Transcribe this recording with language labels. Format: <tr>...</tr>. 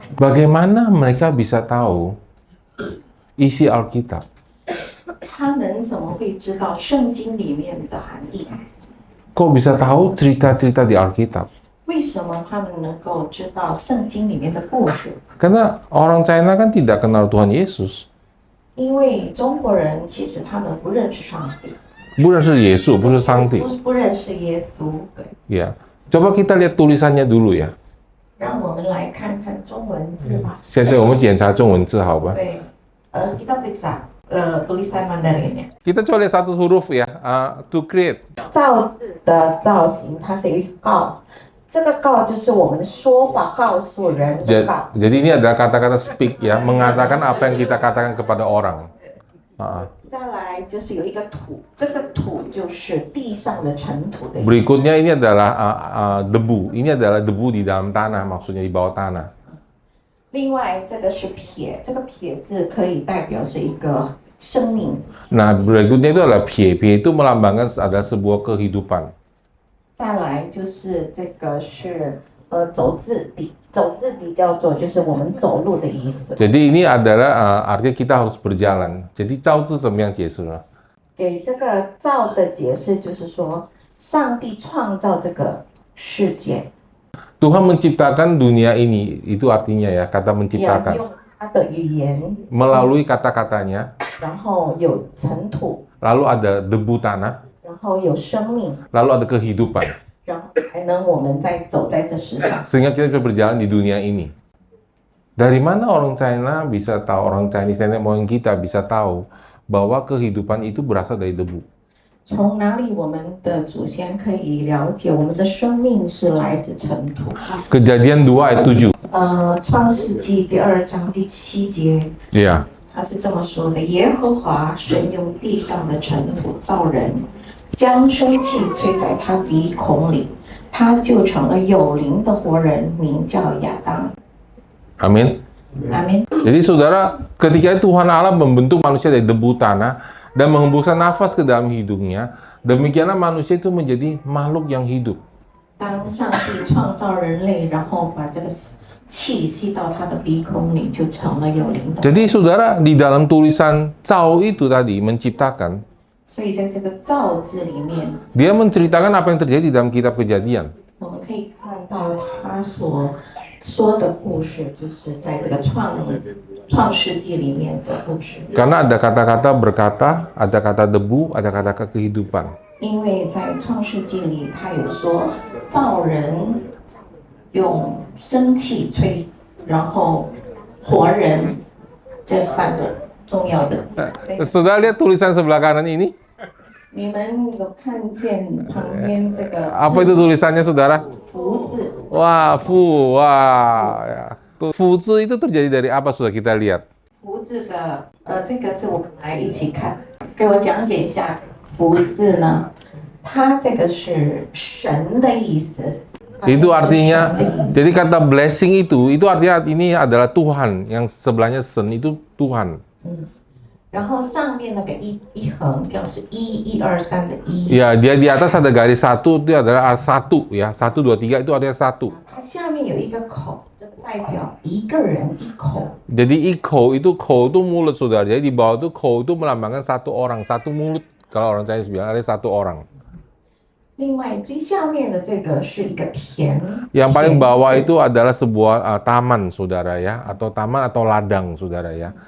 <id>Bagaimana mereka bisa tahu isi Alkitab?</id> <zh>他们怎么会知道圣经里面的含义？</zh> <id>Kok bisa tahu cerita-cerita di Alkitab?</id> <zh>为什么他们能够知道圣经里面的故事？</zh> <id>Karena orang China kan tidak kenal Tuhan Yesus.</id> <zh>因为中国人其实他们不认识上帝，不认识耶稣，不是上帝。不认识耶稣。对，</zh> <id>Ya, coba kita lihat tulisannya dulu ya.</id> <zh>让我们来看看中文字吧。现在我们检查中文字好吧？对，</zh> <id>kita periksa tulisan Mandarinnya。 Kita coba lihat satu huruf ya.</id> <en>To create.</en> <zh>造字的造型，它是有一个告，这个告就是我们说话告诉人的告。</zh> <id>Jadi ini adalah kata-kata speak ya, mengatakan apa yang kita katakan kepada orang.</id> <zh>再来就是有一个土，这个土就是地上的尘土的意思。</zh> <id>Berikutnya ini adalah debu. Ini adalah debu di dalam tanah, maksudnya di bawah tanah.</id> <zh>另外这个是撇，这个撇字可以代表是一个生命。</zh> <id>Nah, berikutnya itu adalah pie. Pie itu melambangkan ada sebuah kehidupan.</id> <zh>再来就是这个是走字底，走字底叫做就是我们走路的意思。</zh> <id>Jadi ini adalah artinya kita harus berjalan. Jadi</id> <zh>造字怎么样解释呢？给这个造的解释就是说，上帝创造这个世界，</zh> <id>Tuhan menciptakan dunia ini, itu artinya ya, kata</id> <zh>要</zh> <id>menciptakan.</id> <zh>用他的语言，</zh> <id>Melalui kata-katanya,</id> <zh>然后有尘土，</zh> <id>lalu ada debu tanah,</id> <zh>然后有生命，</zh> <id>lalu ada kehidupan.</id> <zh>然后才能我们再走在这世上。</zh> <id>Sehingga kita bisa berjalan di dunia ini. Dari mana orang China bisa tahu, orang Chinese nenek moyang kita bisa tahu bahwa kehidupan itu berasal dari debu?</id> <zh>从哪里我们的祖先可以了解我们的生命是来自尘土？</zh> <id>Kejadian 2 ayat 7.</id> <zh>创世纪第2章第7节，</zh> <id>Iya.</id> <zh>他是这么说的：耶和华神用地上的尘土造人，将生气吹在他鼻孔里，他就成了有灵的活人，名叫亚当。</zh> <id>Amin. Amin. Jadi saudara, ketika Tuhan Allah membentuk manusia dari debu tanah dan menghembuskan nafas ke dalam hidungnya, demikianlah manusia itu menjadi makhluk yang hidup.</id> <zh>当上帝创造人类，然后把这个气吸到他的鼻孔里，就成了有灵的。</zh> <id>Jadi saudara, di dalam tulisan Cao itu tadi menciptakan,</id> <zh>所以在这个造字里面，</zh> <id>dia menceritakan apa yang terjadi di dalam kitab Kejadian.</id> <zh>我们可以看到他所说的故事，就是在这个创世纪里面的故事。</zh> <id>Karena ada kata-kata berkata, ada kata debu, ada kata kehidupan.</id> <zh>因为在创世纪里，他有说造人用生气吹，然后活人这3个重要的。</zh> <id>Saudara lihat tulisan sebelah kanan ini?</id> <zh>你们有看见旁边这个</zh> <id>Apa itu tulisannya saudara?</id> <zh>福字？</zh> <id>Wah, wah. Ya. Fu字 itu terjadi dari apa sudah kita lihat?</id> <zh>福字的这个字我们来一起看，给我讲解一下福字呢？它这个是神的意思。</zh> <id>Itu artinya, jadi kata blessing itu artinya ini adalah Tuhan, yang sebelahnya sen itu Tuhan.</id> <zh>然后上面那个一横就是1、2、3的1。</zh> <id>Ya, dia di atas ada garis 1 itu adalah 1 ya, 1, 2, 3 itu artinya 1.</id> <zh>它下面有一个口，这个代表一个人一口。</zh> <id>Jadi iko itu mulut saudara. Jadi di bawah itu ko itu melambangkan satu orang, satu mulut. Kalau orang Chinese bilang ada 1 orang.</id> <zh>另外最下面的这个是一个田。</zh> <id>Yang paling bawah itu adalah sebuah taman saudara ya, atau taman atau ladang saudara ya.</id>